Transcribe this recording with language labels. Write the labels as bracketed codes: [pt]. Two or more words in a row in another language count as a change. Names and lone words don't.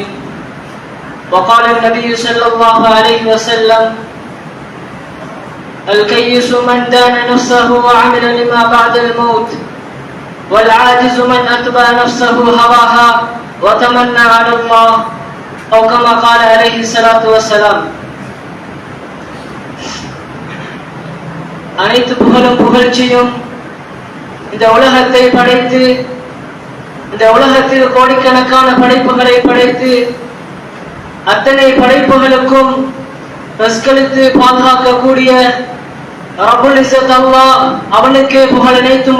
[ar] وقال النبي صلى الله عليه وسلم الكيس من دان نفسه وعمل لما بعد الموت، والعاجز من أتبع نفسه هواها وتمنى على الله، أو كما قال عليه الصلاة والسلام. [ta] அனைத்து புகழும் புகழ்ச்சியும் இந்த உலகத்தை படைத்து, இந்த உலகத்தில் கோடிக்கணக்கான படைப்புகளை படைத்து அத்தனை படைப்புகளுக்கும் ரஸ்களித்து பாதுகாக்கக்கூடிய [ar] رب العزة الله [ta] அவனுக்கே புகழ் அனைத்தும்.